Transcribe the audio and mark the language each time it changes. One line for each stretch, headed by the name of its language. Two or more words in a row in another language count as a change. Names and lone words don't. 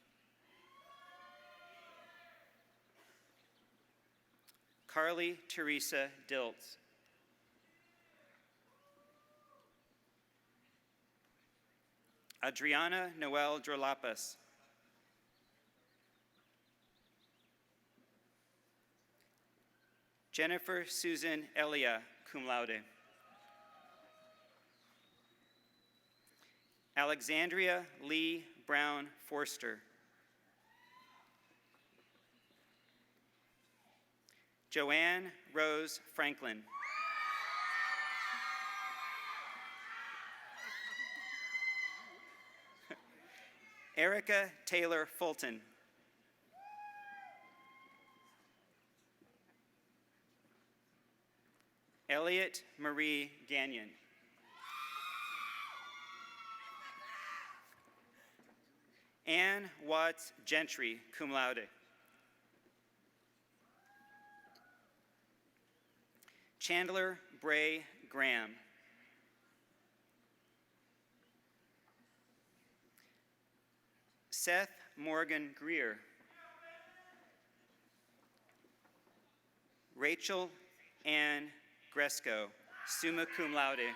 English: Carly Teresa Diltz. Adriana Noel Drolapas. Jennifer Susan Elia,
Latin: cum laude.
English: Alexandria Lee Brown Forster. Joanne Rose Franklin. Erica Taylor Fulton. Elliot Marie Gagnon. Anne Watts Gentry,
Latin: cum laude.
English: Chandler Bray Graham. Seth Morgan Greer. Rachel Ann Gresco,
Latin: summa cum laude.